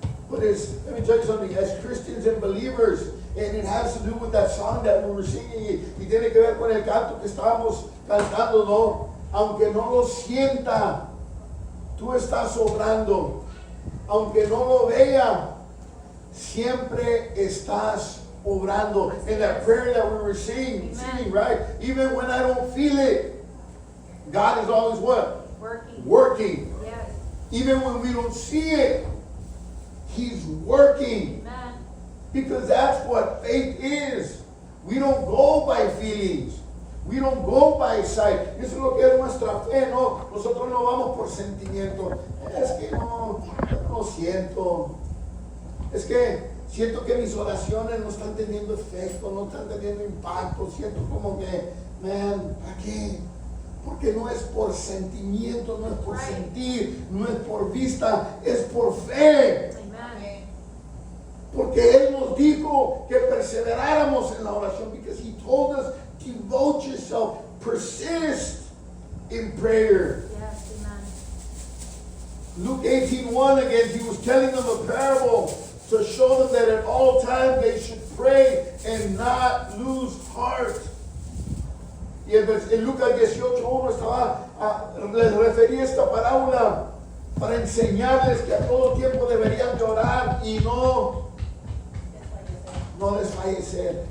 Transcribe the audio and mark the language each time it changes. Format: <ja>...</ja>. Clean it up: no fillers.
<en>But let me tell you something, as Christians and believers, and it has to do with that song that we were singing,</en> <es>y tiene que ver con el canto que estábamos cantando, ¿no? Aunque no lo sienta, tú estás obrando. Aunque no lo vea, siempre estás obrando.</es> <en>In that prayer that we were singing, right? Even when I don't feel it, God is always what? Working. Yes. Even when we don't see it, He's working. Amen. Because that's what faith is. We don't go by feelings. We don't go by sight.</en> <es>Eso es lo que es nuestra fe, ¿no? Nosotros no vamos por sentimiento. Es que no siento. Es que siento que mis oraciones no están teniendo efecto, no están teniendo impacto. Siento como que, ¿para qué? Porque no es por sentimiento, no es por sentir, no es por vista, es por fe.</es> <en>Amen.</en> <es>Porque Él nos dijo que perseveráramos en la oración,</es> <en>because He told us, devote yourself, persist in prayer. Yes, amen. Luke 18:1 again, He was telling them a parable to show them that at all times they should pray and not lose heart.</en> <es>Y en Lucas 18:1 les refería esta parábola para enseñarles que a todo tiempo deberían de orar y no desfallecer.</es>